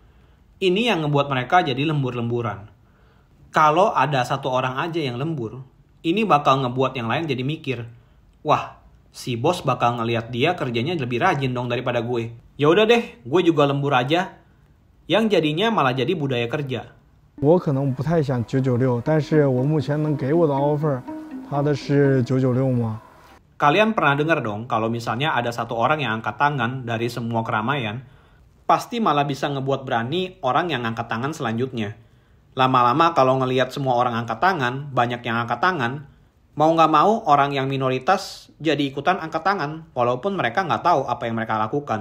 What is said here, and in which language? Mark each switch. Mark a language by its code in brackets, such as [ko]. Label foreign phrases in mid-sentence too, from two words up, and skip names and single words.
[id] Ini yang ngebuat mereka jadi lembur-lemburan. Kalau ada satu orang aja yang lembur, ini bakal ngebuat yang lain jadi mikir, wah, si bos bakal ngelihat dia kerjanya lebih rajin dong daripada gue. Ya udah deh, gue juga lembur aja. Yang jadinya malah jadi budaya kerja. [zh] 我可能不太想996，但是我目前能给我的 offer， 它的是996吗？ [id] Kalian pernah dengar dong kalau misalnya ada satu orang yang angkat tangan dari semua keramaian, pasti malah bisa ngebuat berani orang yang angkat tangan selanjutnya. Lama-lama kalau ngelihat semua orang angkat tangan, banyak yang angkat tangan, mau nggak mau orang yang minoritas jadi ikutan angkat tangan, walaupun mereka nggak tahu apa yang mereka lakukan.